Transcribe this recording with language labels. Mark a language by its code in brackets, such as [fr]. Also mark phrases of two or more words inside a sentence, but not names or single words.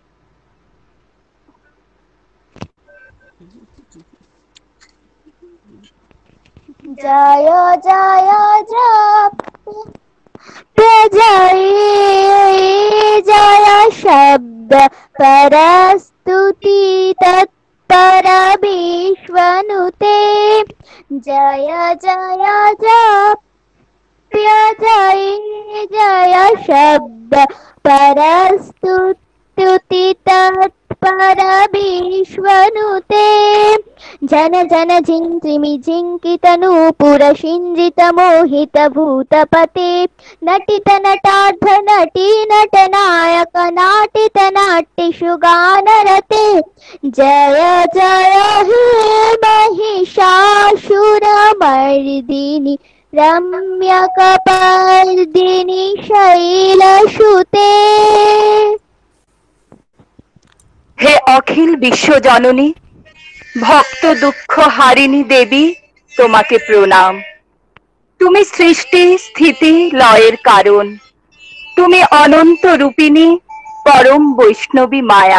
[sa] জয় জয় জয় জয় শব্দ পরস্তুতি তৎপর বিশ্বনুতে। জয় জয় জয় জয় শব্দ পরস্তুতি তৎপর বিশ্বনুতে। जन जन झिंत्रिमि झिंकित नूपुर शिंजित मोहित भूतपते। नटित नटार्ध नटी नटनायक नाटित नाट्यशु गानरते। जय जय हे महिषासुरमर्दिनि रम्यकपर्दिनि शैलसुते। [bn] হে অখিল বিশ্ব জননী, ভক্ত দুঃখ হারিণী দেবী, তোমাকে প্রণাম। তুমি সৃষ্টি স্থিতি লয়ের কারণ, তুমি অনন্ত রূপিণী পরম বৈষ্ণবী মায়া।